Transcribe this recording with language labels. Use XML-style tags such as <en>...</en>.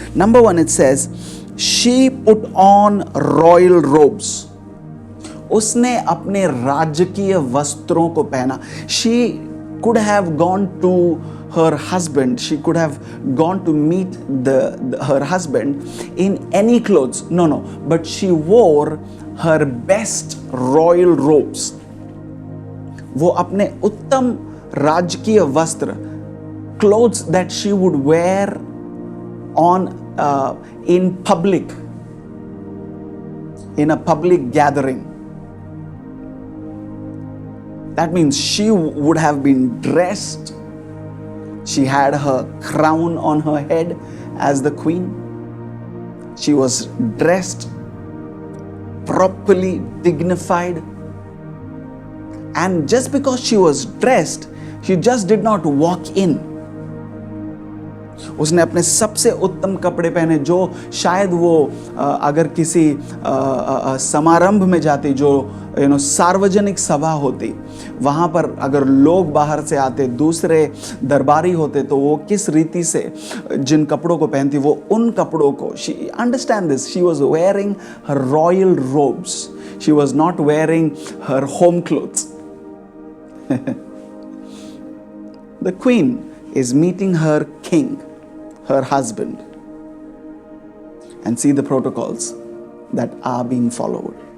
<en>Number 1, it says she put on royal robes.</en> <hi>उसने अपने राजकीय वस्त्रों को पहना.</hi> <en>She could have gone to her husband. She could have gone to meet her husband in any clothes. No. But she wore her best royal robes.</en> <hi>वो अपने उत्तम राजकीय वस्त्र,</hi> <en>clothes that she would wear on in public, in a public gathering. That means she would have been dressed. She had her crown on her head as the queen. She was dressed properly, dignified. And just because she was dressed, she just did not walk in.</en> <hi>उसने अपने सबसे उत्तम कपड़े पहने, जो शायद वो अगर किसी समारंभ में जाती, जो सार्वजनिक सभा होती, वहाँ पर अगर लोग बाहर से आते, दूसरे दरबारी होते, तो वो किस रीति से जिन कपड़ों को पहनती, वो उन कपड़ों को,</hi> <en>she understand this, she was wearing her royal robes. She was not wearing her home clothes. The queen is meeting her king, her husband, and see the protocols that are being followed.</en>